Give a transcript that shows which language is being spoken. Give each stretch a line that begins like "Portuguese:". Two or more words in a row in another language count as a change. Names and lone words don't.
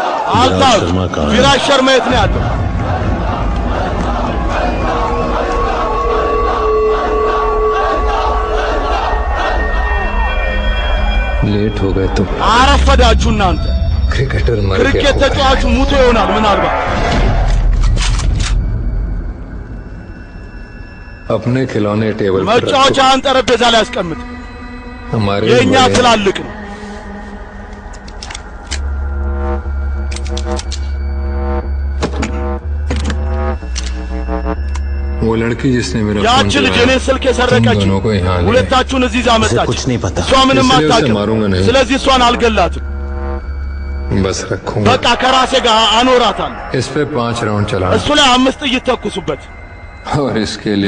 Amharic: አልታው ቪራጅ ሸርማ የት ነው ያለው?
Hindi: लेट हो गए तुम
Amharic: አረፈዳችሁ እናንተ
Hindi: क्रिकेटर मर गया
Amharic: ክሪኬት ተጫዋቹ ሙቶ ይሆናል ምናልባት
Hindi: अपने खिलौने टेबल पर
Amharic: መጫወቻህን ጠረጴዛ ላይ አስቀምጥ
Hindi: हमारे
Amharic: የኛ ትላልቅ ነው
Hindi: वो लड़की जिसने मेरा
Amharic: ያቺ ልጅ እኔ ስልክ የሰረቀች ሁለታችሁን እዚህ ዛመጣች እሷ ምንም አታውቅም ስለዚህ እሷን አልገላትም
Hindi: बस रखूंगा
Amharic: በቃ ከራሴ ጋር አኖራታለሁ
Hindi: इस पे 5 राउंड चला
Amharic: እሱ ላይ 5 ጥይት ተኩሱበት
Hindi: और इसके लिए